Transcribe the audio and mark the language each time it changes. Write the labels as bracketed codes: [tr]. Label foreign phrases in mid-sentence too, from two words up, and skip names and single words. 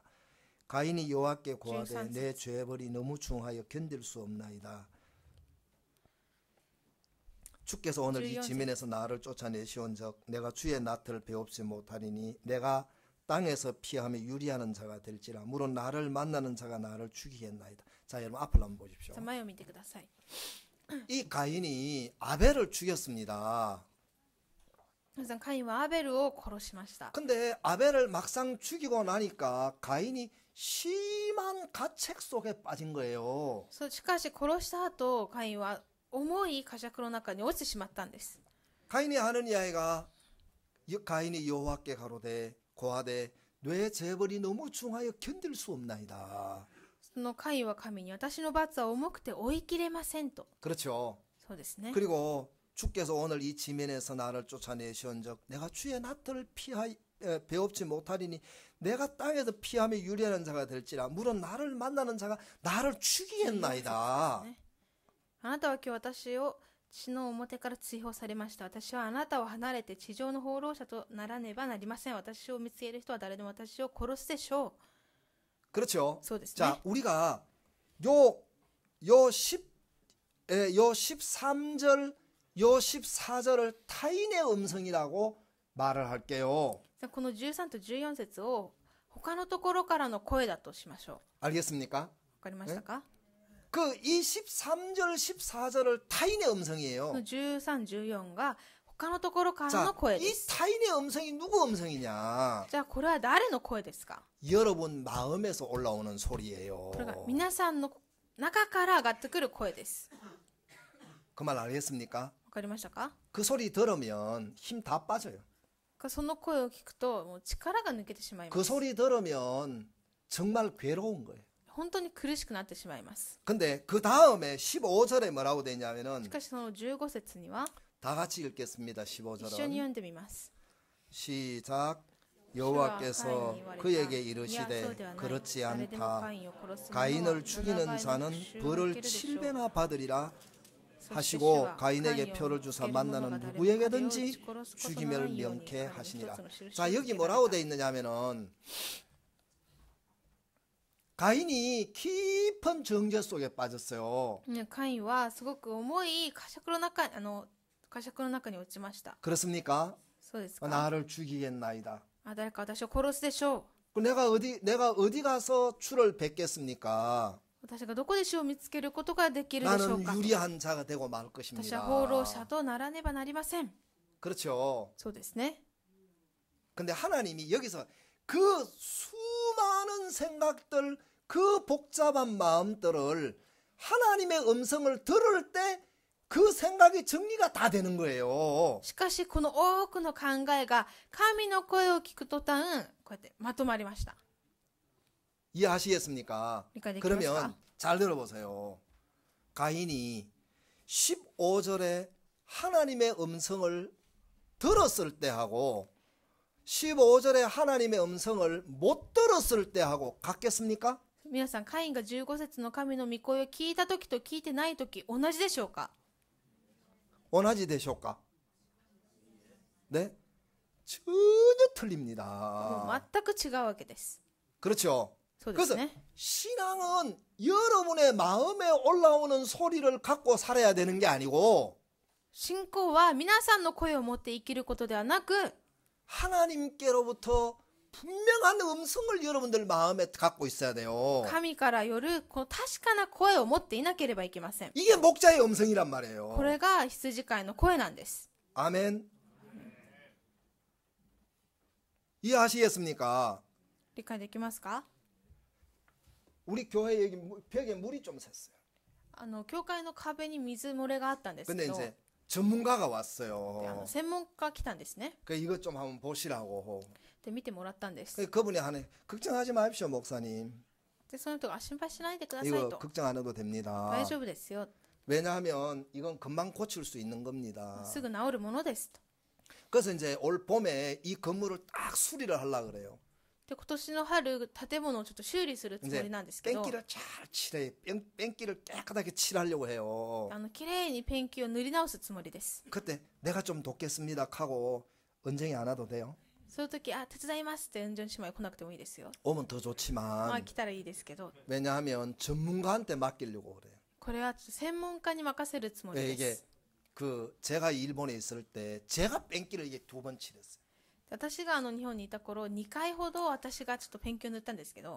[ko] 가인이 여호와께 고하되 내 죄벌이 너무 중하여 견딜 수 없나이다. 주께서 오늘 이 지면에서 나를 쫓아내시온즉 내가 주의 낯을 배웁지 못하리니 내가 땅에서 피하며 유리하는 자가 될지라. 물론 나를 만나는 자가 나를 죽이겠나이다. 자, 여러분 앞을 한번 보십시오. [ja] 前を見てください。 [ko] 이 가인이 아벨을 죽였습니다. [ja] 皆さんカインはアベルを殺しました。 [ko] 근데 아벨을 막상 죽이고 나니까 가인이 심한 가책 속에 빠진 거예요. [ja] しかし殺した後カインは重い呵責の中に落ちてしまったんです。 [ko] 가인이 하는 이야기가 가인이 여호와께 가로되 고하되 뇌 재벌이 너무 중하여 견딜 수 없나이다. [ja] そのカインは神に私の罰は重くて追い切れませんと。 [ko] 그렇죠. [ja] そうですね。 [ko] 그리고 주께서 오늘 이 지면에서 나를 쫓아내시온즉 내가 주의 낯을 배웁지 못하리니 내가 땅에서 피하며 유리하는 자가 될지라. 물론 나를 만나는 자가 나를 죽이겠나이다. [ja] あなたは今日私を地の表から追放されました。私はあなたを離れて地上の放浪者とならねばなりません。私を見つける人は誰でも私を殺すでしょう。 [ko] 그렇죠. [ja] そうですね。 [ko] 자, 우리가 요 13절 요 14절을 타인의 음성이라고 말을 할게요. [ja] じゃあこの13と14節を他のところからの声だとしましょう。 [ko] 알겠습니까? [ja] わかりましたか？ [ko] 그 23절 14절을 타인의 [ja] この [ko] 음성이에요. [ja] 13、14が他のところから [ko] 자, [ja] の声 [ko] 이 [ja] です。 [ko] 타인의 음성이 누구 음성이냐? [ja] じゃあこれは誰の声ですか？ [ko] 여러분 마음에서 올라오는 소리예요. [ja] これが皆さんの中から上がってくる声です。 [ko] 그 말 알겠습니까? [ja] わかりましたか？ [ko] 그 소리 들으면 힘 다 빠져요. [ja] その声を聞くともう力が抜けてしまいま [ko] 그 [ja] す。 [ko] 소리 들으면 정말 괴로운 거예요. [ja] 本当に苦しくなってしまいます。 [ko] 근데 그 다음에 15절에 뭐라고 되어 있냐면은 [ja] しかしその15節には [ko] 다 같이 읽겠습니다. [ja] 一緒に [ko] 15절은 [ja] 読んでみます。 [ko] 시작. 여호와께서 그에게 이르시되 그렇지 않다. 가인을 죽이는 자는 벌을 7배나 받으리라 하시고 가인에게 표를 주사 만나는 누구에게든지 죽임을 명케 하시니라. 자, 여기 뭐라고 되어 있느냐면은 가인이 깊은 정죄 속에 빠졌어요. [ja] カインはすごく重い呵責の中に落ちました。 [ko] 그렇습니까? [ja] そうですか？ [ko] 나를 죽이겠나이다. [ja] 誰か私を殺すでしょう。 [ko] 내가 어디 가서 주를 뵙겠습니까? [ja] 私がどこで主を見つけることができるでしょう [ko] 나는 [ja] か？ [ko] 유리한 자가 되고 말 [ja] 私は [ko] 것입니다. [ja] 放浪者とならねばなりません。 [ko] 그렇죠. [ja] そうですね。 [ko] 근데 하나님이 여기서 그 수많은 생각들, 그 복잡한 마음들을 하나님의 음성을 들을 때 그 생각이 정리가 다 되는 거예요. [ja] しかしこの多くの考えが神の声を聞く途端こうやってまとまりました。 [ko] 이해하시겠습니까? 그러니까 그러면 잘 들어보세요. 가인이 15절에 하나님의 음성을 들었을 때하고 15절에 하나님의 음성을 못 들었을 때하고 같겠습니까? [ja] 皆さん、カインが15節の神の御声を聞いた時と聞いてない時同じでしょうか？ [ko] 원하지 되실까? 네? 전혀 [ja] もう [ko] 틀립니다. [ja] 全く違うわけです。 [ko] 그렇죠? [ja] そうです [ko] 그래서 [ja] ね。 [ko] 신앙은 여러분의 마음에 올라오는 소리를 갖고 살아야 되는 게 아니고 [ja] 信仰は皆さんの声を持って生きることではなく [ko] 하나님께로부터 분명한 음성을 여러분들 마음에 갖고 있어야 돼요. [ja] 神からよるこの確かな声を持っていなければいけません。 [ko] 이게 목자의 음성이란 말이에요. [ja] これが羊飼いの声なんです。 [ko] 아멘. 이해하시겠습니까? [ja] 理解できますか？ [ko] 우리 교회 여기 벽에 물이 좀 샜어요. [ja] 教会の壁に水漏れがあったんです [ko] 근데 [ja] けど、 [ko] 이제 전문가가 [ja] で [ko] 왔어요. [ja] 専門家が来たんですね。 [ko] 그 이것 좀 한번 보시라고. [ja] で見てもらったんです。 [ko] 그분이 하네. 걱정하지 마십시오, 목사님. [ja] でその人が心配しないでください [ko] 이거 [ja] と。 [ko] 걱정 안 해도 됩니다. [ja] 大丈夫ですよ。 [ko] 왜냐하면 이건 금방 고칠 수 있는 겁니다. [ja] すぐ治るものですと。 [ko] 그래서 이제 올 봄에 이 건물을 딱 수리를 하려고 그래요. [ja] で今年の春建物をちょっと修理するつも [ko] 이제 [ja] りなんですけど、 [ko] 뺑기를 잘 칠해. 뺑기를 깨끗하게 칠하려고 해요. [ja] 綺麗にペンキを塗り直すつもりです。 [ko] 그때 내가 좀 돕겠습니다 하고 은정이 안 와도 돼요. [ja] そういう時手伝いますってうんじょん姉妹来なくてもいいですよ。 [ko] 오면 더 [ja] まあ [ko] 좋지만 [ja] 来たらいいですけど、 [ko] 왜냐하면 전문가한테 맡기려고 그래요. [ja] これはちょっと専門家に任せるつもり [ko] 왜 [ja] で [ko] 이게 [ja] す。 [ko] 그 제가 일본에 있을 때 제가 뺑기를 이게 2번 칠했어요. [ja] 私が日本にいた頃2回ほど私がちょっとペンキを塗ったんですけど、